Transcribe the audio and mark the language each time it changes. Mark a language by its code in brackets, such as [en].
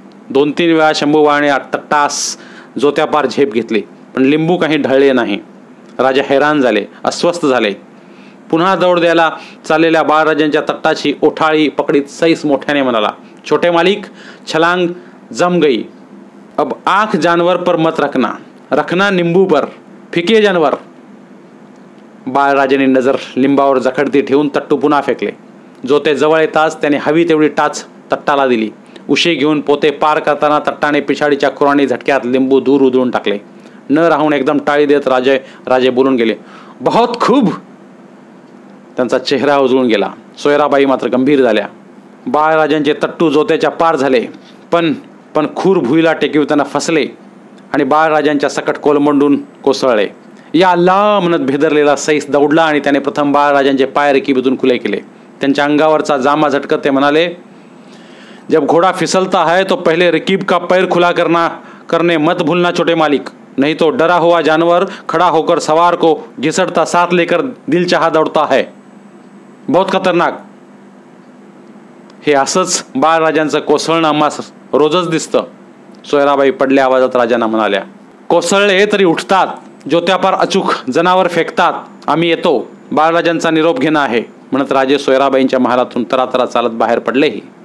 [mr] 2-3 वेळा शंभूबाळाने तट्टास जोत्यापार झेप घेतली, पण लिंबू काही ढळले नाही. राजा हैराण झाले, अस्वस्थ झाले. पुन्हा दौड द्यायला चाललेल्या बाळराजांच्या तट्टाची ओठाळी पकडीत सैस मोठ्याने म्हणाला, [hi] छोटे मालिक, छलांग जम गई. अब आंख जानवर पर मत रखना नींबू पर, फिके जानवर. [mr] बाळराजाने नजर लिंबावर जखडती ठेवून तट्टू पुन्हा फेकले. जोते जवळ येताच त्याने हवी तेवढी टाच तट्टाला दिली. उशी घेऊन पोते पार करताना तट्टाने पिछाडीच्या खुराणी झटक्यात लिंबू दूर उधळून टाकले. न राहून एकदम टाळी देत राजे बोलून गेले, [hi] बहुत खूब. [mr] त्यांचा चेहरा उजळून गेला. सोयराबाई मात्र गंभीर झाल्या. बाळराजांचे तट्टू जोत्याच्या पार झाले, पण खूर भुईला टेकविताना फसले आणि बाळराजांच्या सकट कोलमंडून कोसळले. या अल्लाह म्हणत भेदरलेला सैस दौडला आणि त्याने प्रथम बाळराजांचे पाय रकीबीतून खुले केले. त्यांच्या अंगावरचा जामा झटकत ते म्हणाले, [hi] जब घोड़ा फिसलता है तो पहले रकीब का पैर खुला करने मत भूलना छोटे मालिक, नहीं तो डरा हुआ जानवर खड़ा होकर सवार को घिसटता साथ लेकर दिल चाहा दौड़ता है, बहुत खतरनाक. [mr] हे असंच बाळराजांचं कोसळणं आम्हास रोजच दिसतं. सोयराबाई पडल्या आवाजात राजांना म्हणाल्या, कोसळले तरी उठतात, जोत्यापार अचूक जनावर फेकतात. आम्ही येतो, बाळराजांचा निरोप घेणं आहे. म्हणत राजे सोयराबाईंच्या महालातून तरातरा चालत बाहेर पडलेही.